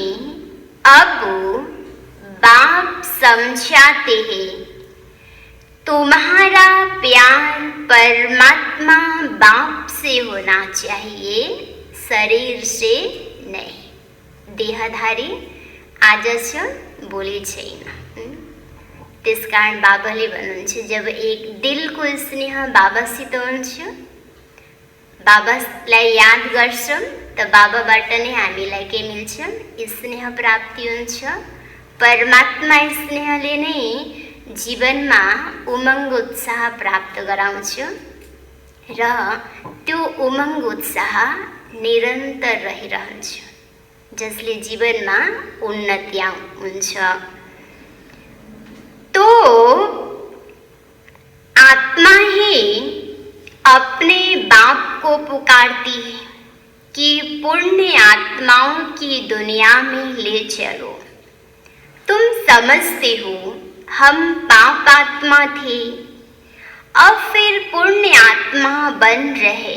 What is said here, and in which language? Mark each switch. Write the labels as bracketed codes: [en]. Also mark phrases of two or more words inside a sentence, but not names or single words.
[hi] अब बाप समझाते हैं तुम्हारा प्यार परमात्मा बाप से होना चाहिए, शरीर से नहीं। [ne] देहधारी आज छ, भोलि छैन। त्यसकारण बाबाले भन्नुहुन्छ जब एक दिलको स्नेह बाबासित हुन्छ, बाबालाई याद गर्छौं त बाबाबाट नै हामीलाई के मिल्छ? स्नेह प्राप्ति हुन्छ। परमात्मा स्नेहले नै जीवनमा उमङ्ग उत्साह प्राप्त गराउँछु र त्यो उमङ्ग उत्साह निरन्तर रहिरहन्छ, जसले जीवनमा उन्नति हुन्छ। [hi] तो आत्मा ही अपने बाप को पुकारती है कि पुण्य आत्माओं की दुनिया में ले चलो। तुम समझते हो हम पाप आत्मा थे, अब फिर पुण्य आत्मा बन रहे।